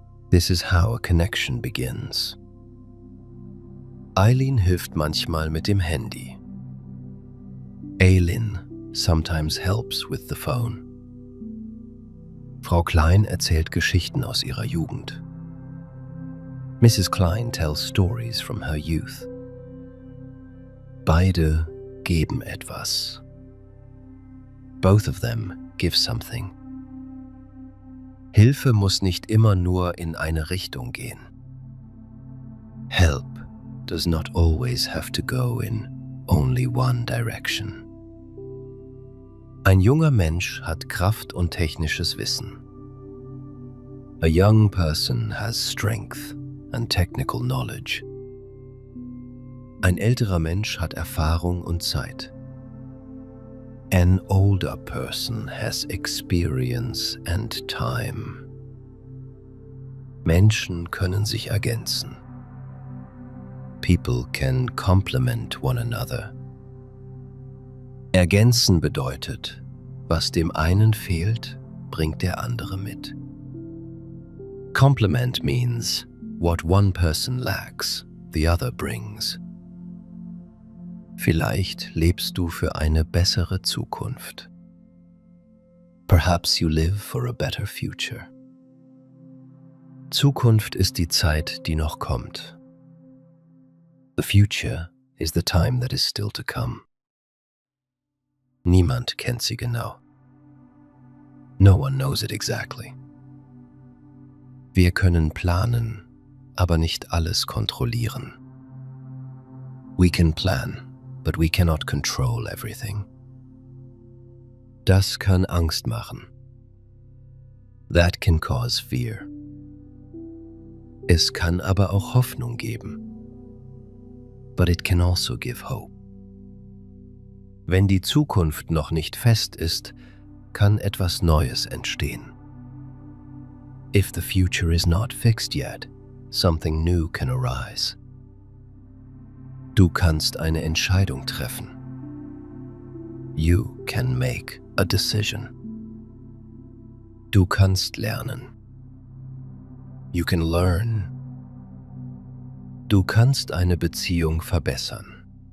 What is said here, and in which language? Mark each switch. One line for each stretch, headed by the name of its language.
English: This is how a connection begins.
German: Eileen hilft manchmal mit dem Handy.
English: Eileen sometimes helps with the phone.
German: Frau Klein erzählt Geschichten aus ihrer Jugend.
English: Mrs. Klein tells stories from her youth.
German: Beide geben etwas.
English: Both of them give something.
German: Hilfe muss nicht immer nur in eine Richtung gehen.
English: Help does not always have to go in only one direction.
German: Ein junger Mensch hat Kraft und technisches Wissen.
English: A young person has strength and technical knowledge.
German: Ein älterer Mensch hat Erfahrung und Zeit.
English: An older person has experience and time.
German: Menschen können sich ergänzen.
English: People can complement one another.
German: Ergänzen bedeutet, was dem einen fehlt, bringt der andere mit.
English: Complement means what one person lacks, the other brings.
German: Vielleicht lebst du für eine bessere Zukunft.
English: Perhaps you live for a better future.
German: Zukunft ist die Zeit, die noch kommt.
English: The future is the time that is still to come.
German: Niemand kennt sie genau.
English: No one knows it exactly.
German: Wir können planen, aber nicht alles kontrollieren.
English: We can plan, but we cannot control everything.
German: Das kann Angst machen.
English: That can cause fear.
German: Es kann aber auch Hoffnung geben.
English: But it can also give hope.
German: Wenn die Zukunft noch nicht fest ist, kann etwas Neues entstehen.
English: If the future is not fixed yet, something new can arise.
German: Du kannst eine Entscheidung treffen.
English: You can make a decision.
German: Du kannst lernen.
English: You can learn.
German: Du kannst eine Beziehung verbessern.